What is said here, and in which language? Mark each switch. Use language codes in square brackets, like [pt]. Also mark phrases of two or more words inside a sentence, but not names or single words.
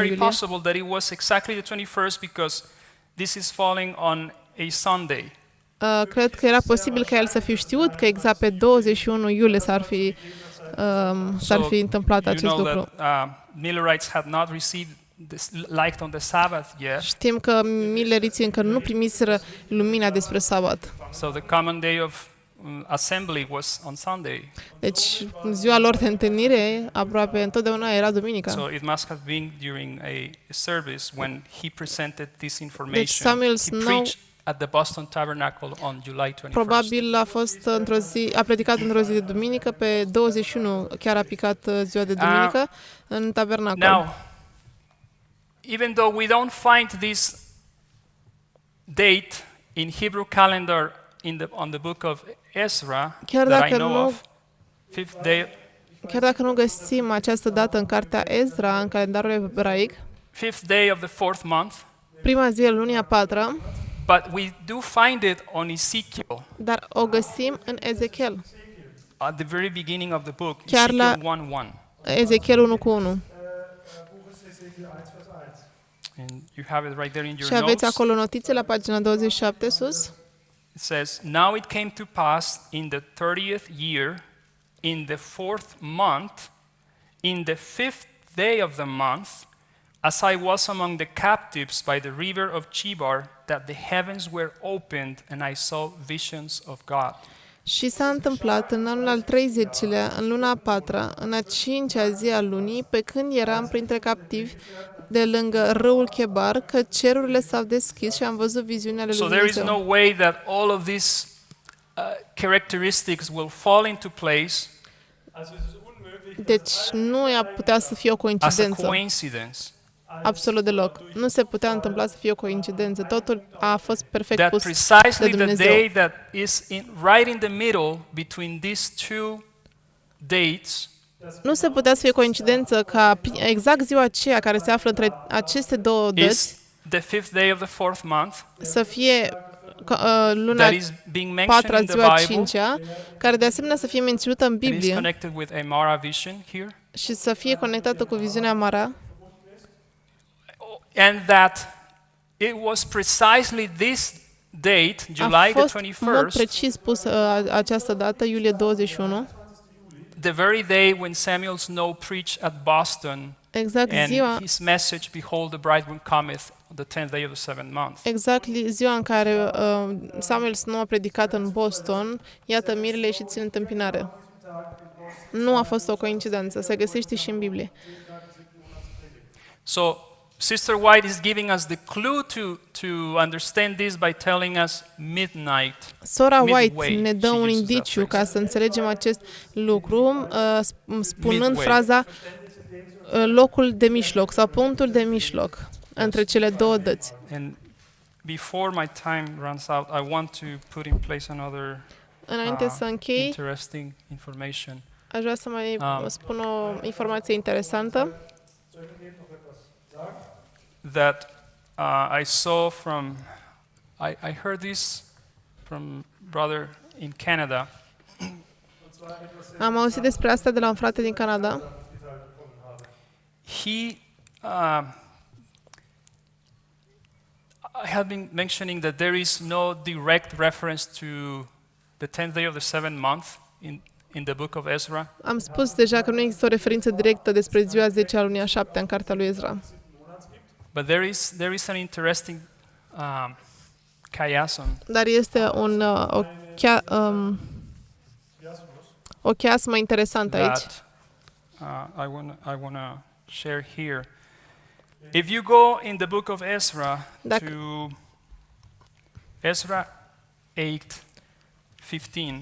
[en] very [ro] iulie. [en] possible that it was exactly the 21st because this is falling on a Sunday. [ro] Cred că era posibil ca el să fi știut că exact pe 21 iulie s-ar fi întâmplat [en] You [ro] acest [en] know [ro] lucru. [en] that Millerites had not received this light on the Sabbath yet. [ro] Știm că milleriții încă nu primiseră lumina despre sabat. [en] So the common day of assembly was on Sunday. [ro] Deci ziua lor de întâlnire aproape întotdeauna era duminica. [en] So it must have been during a service when he presented this [ro] Deci [en] information. Samuel He Snow preached at the Boston Tabernacle on July 21st. [ro] probabil a predicat într-o zi de duminică, pe 21 chiar a picat ziua de duminică în tabernacol. [en] Now, even though we don't find this date in Hebrew calendar on the book of Ezra [ro] Chiar [en] that I [ro] dacă [en] know [ro] nu- [en] of, fifth day, [ro] Chiar dacă nu găsim această dată în cartea Ezra, în calendarul ebraic, [en] fifth day of the fourth month, [ro] prima zi a lunii a 4-a, [en] but we do find it on Ezekiel [ro] dar o găsim în Ezechiel. [en] at the very beginning of the book, [ro] Chiar la- [en] Ezekiel 1:1. [ro] Ezechiel 1:1. [de] Buches Ezekiel 1, Vers 1. [en] And you have it right there in your [ro] Și aveți [en] notes. [ro] acolo notițe la pagina 27 sus. [en] It says, "Now it came to pass in the 30th year, in the 4th month, in the 5th day of the month, as I was among the captives by the river of Chebar, that the heavens were opened and I saw visions of God." [ro] Și s-a întâmplat în anul al 30-lea, în luna a 4-a, în a 5-a zi a lunii, pe când eram printre captivi de lângă râul Chebar, că cerurile s-au deschis și am văzut viziunea lui [en] So there is [ro] Dumnezeu. [en] no way that all of these characteristics will fall into place [de] Also es ist unmöglich, [ro] Deci nu ea putea să fie o [en] as a [ro] coincidență, [en] coincidence. [ro] absolut deloc. Nu se putea întâmpla să fie o coincidență. Totul a fost perfect [en] That [ro] pus [en] precisely [ro] de [en] the [ro] Dumnezeu. [en] day that is right in the middle between these two dates [ro] Nu se putea să fie coincidență ca exact ziua aceea care se află între aceste două dăți [en] is the 5th day of the 4th month [ro] să fie luna [en] that is being mentioned [ro] 4-a, [en] in the [ro] ziua [en] Bible [ro] 5-a, care de asemenea să fie menținută în [en] and is [ro] Biblie [en] connected with a Mara vision here, [ro] și să fie conectată cu viziunea Mara, [en] and that it was precisely this date, July [ro] a [en] the [ro] fost în mod [en] 21st, [ro] precis pus această dată, iulie 21, [en] the very day when Samuel Snow preached at Boston, [ro] exact [en] and [ro] ziua, [en] his message, "Behold, the bridegroom cometh," on the 10th day of the 7th month. [ro] exact ziua în care Samuel Snow a predicat în Boston, iată mirele ieșiți în întâmpinare. Nu a fost o coincidență, se găsește și în Biblie. [en] So Sister White is giving us the clue to understand this by telling us midnight. [ro] Sora [en] Midway, [ro] White ne dă [en] she [ro] un [en] uses that [ro] indiciu [en] phrase. [ro] ca să înțelegem acest lucru, spunând [en] Midway. [ro] fraza locul de mijloc sau punctul de mijloc între cele două dăți. [en] And before my time runs out, I want to put in place another [ro] Înainte să închei, [en] interesting information. [ro] aș vrea să mai spun o informație interesantă. [en] That I saw from, I heard this from brother in Canada. [ro] Am auzit despre asta de la un frate din Canada [en] I have been mentioning that there is no direct reference to the 10th day of the seventh month in the book of Ezra. [ro] Am spus deja că nu există o referință directă despre ziua 10 a lunii a 7 în cartea lui Ezra. [en] But there is an interesting chiasm. [ro] Dar este o chiasmă interesantă aici. [en] That I wanna share here. If you go in the book of Ezra to Ezra 8:15,